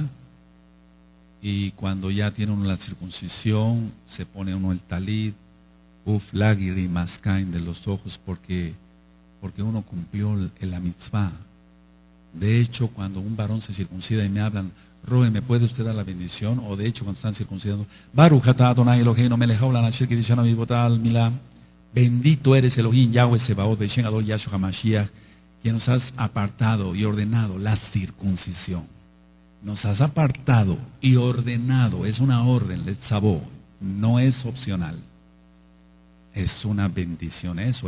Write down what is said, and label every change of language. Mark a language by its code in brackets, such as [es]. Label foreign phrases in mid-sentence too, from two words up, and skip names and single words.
[es] Y cuando ya tiene uno la circuncisión, se pone uno el talit, lágrimas caen de los ojos porque uno cumplió la mitzvah. De hecho, cuando un varón se circuncida y me hablan, Roe, ¿me puede usted dar la bendición? O de hecho, cuando están circuncidando, [he] ברוך אתה אדוני אלוהינו מלך העולם אשר קידשנו מצוותיו מילה. [es] Bendito eres Elohim, Yahweh Sebaot, [he] בשם אדול ישוע המשיח, [es] que nos has apartado y ordenado la circuncisión. Nos has apartado y ordenado, es una orden, letzavó, no es opcional. Es una bendición eso.